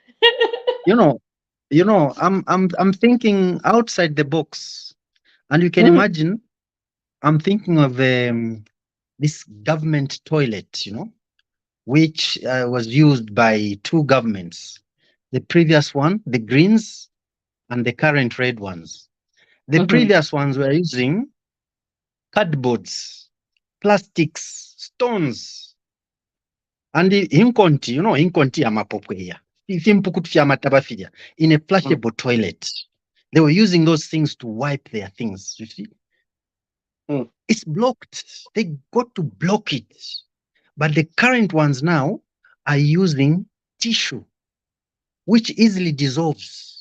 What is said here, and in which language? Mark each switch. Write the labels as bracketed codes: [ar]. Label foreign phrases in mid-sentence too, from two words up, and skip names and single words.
[en] I'm thinking outside the box, and you can imagine I'm thinking of this government toilet, which was used by two governments, the previous one, the Greens, and the current red ones. The previous ones were using cardboards, plastics, stones, and [bem] inkonti, inkonti amapopweya. [en] In a flushable toilet. They were using those things to wipe their things, you see. It's blocked. They got to block it. But the current ones now are using tissue, which easily dissolves.